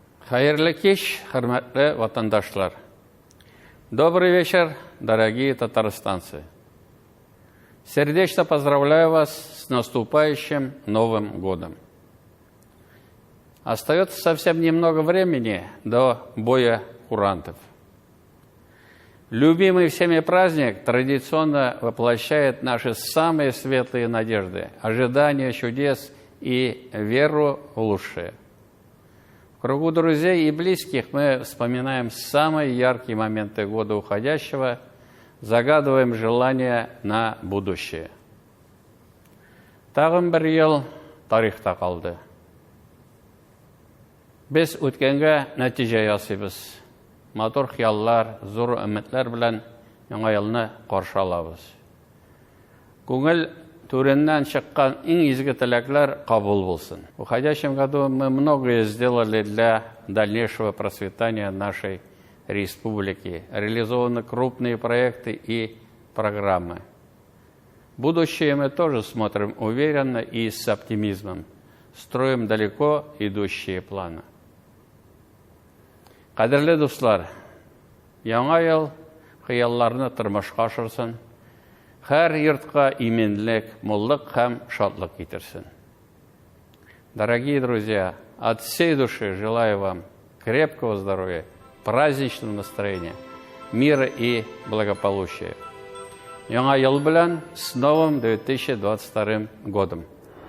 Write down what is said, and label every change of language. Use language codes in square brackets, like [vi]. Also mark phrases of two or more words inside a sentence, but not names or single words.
[tt] Хайырлы кеш, хөрмәтле ватандашлар. [ru] Добрый вечер, дорогие татарстанцы. Сердечно поздравляю вас с наступающим Новым годом. Остается совсем немного времени до боя курантов. Любимый всеми праздник традиционно воплощает наши самые светлые надежды, ожидания чудес и веру в лучшее. В кругу друзей и близких мы вспоминаем самые яркие моменты года уходящего, загадываем желания на будущее. [tt] Тагын бер ел тарихта калды. Без үткәнгә нәтиҗә ясыйбыз. Матур хыяллар, зур өметләр белән яңа елны каршы алабыз. Күңел түреннән чыккан иң изге теләкләр кабул булсын. [ru] В уходящем году мы многое сделали для дальнейшего процветания нашей республики. Реализованы крупные проекты и программы. Будущее мы тоже смотрим уверенно и с оптимизмом. Строим далеко идущие планы. [tt] Кадерле дуслар, яңа ел хыялларны тормышка ашырсын, һәр йортка именлек, муллык һәм шатлык китерсен. [ru] Дорогие друзья, от всей души желаю вам крепкого здоровья, праздничного настроения, мира и благополучия. [tt] Яңа ел белән [ru] с новым 2022 годом.